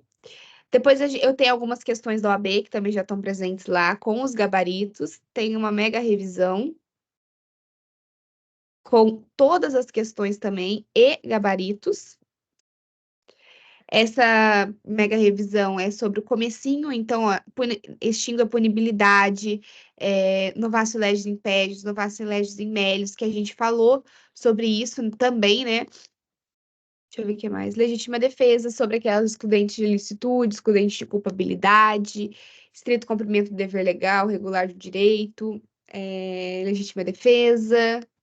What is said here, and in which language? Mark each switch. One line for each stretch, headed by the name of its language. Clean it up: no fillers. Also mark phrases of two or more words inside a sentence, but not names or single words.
Portuguese: Depois eu tenho algumas questões da OAB que também já estão presentes lá, com os gabaritos. Tem uma mega revisão com todas as questões também e gabaritos. Essa mega revisão é sobre o comecinho, então, ó, extingue a punibilidade,
Latin: novatio legis impedios, novatio legis in melius,
Portuguese: que a gente falou sobre isso também, né? Deixa eu ver o que mais. Legítima defesa, sobre aquelas excludentes de licitude, excludentes de culpabilidade, estrito cumprimento do dever legal, regular do direito, legítima defesa.